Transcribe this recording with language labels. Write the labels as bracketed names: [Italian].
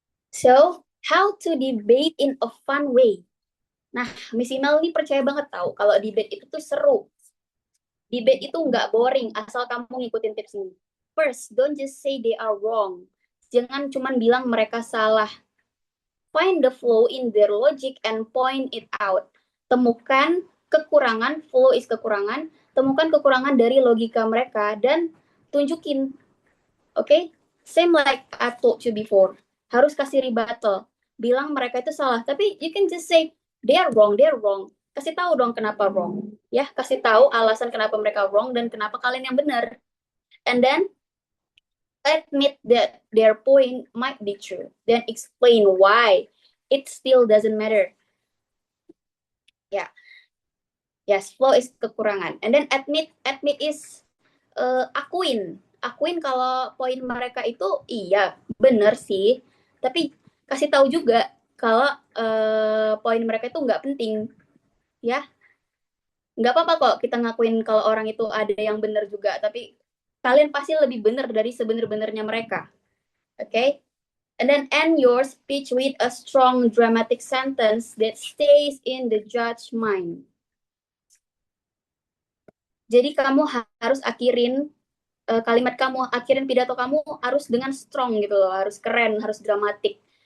[English] So, how to debate in a fun way? [Indonesian] Nah, Miss Imel ini percaya banget tahu kalau debate itu tuh seru. Debate itu nggak boring asal kamu ngikutin tips ini. [English] First, don't just say they are wrong. [Indonesian] Jangan cuman bilang mereka salah. [English] Find the flaw in their logic and point it out. [Indonesian] Temukan kekurangan, flaw is kekurangan, temukan kekurangan dari logika mereka dan tunjukin. [English] Okay? Same like I told you before. [Indonesian] Harus kasih rebuttal. Bilang mereka itu salah, tapi [English] you can just say they are wrong. [Indonesian] Kasih tahu dong kenapa wrong. Ya, kasih tahu alasan kenapa mereka wrong dan kenapa kalian yang benar. [English] And then admit that their point might be true. Then explain why it still doesn't matter. [Indonesian] Ya. Yes, flaw is kekurangan. [English] And then admit is [Indonesian] akuin kalau poin mereka itu iya benar sih, tapi kasih tahu juga kalau poin mereka itu nggak penting, ya. Nggak apa-apa kok kita ngakuin kalau orang itu ada yang benar juga, tapi kalian pasti lebih benar dari sebenar-benarnya mereka. [English] Okay? And then end your speech with a strong dramatic sentence that stays in the judge mind. [Indonesian] Jadi kamu harus akhirin kalimat kamu, akhirin pidato kamu harus dengan strong gitu loh, harus keren, harus dramatik.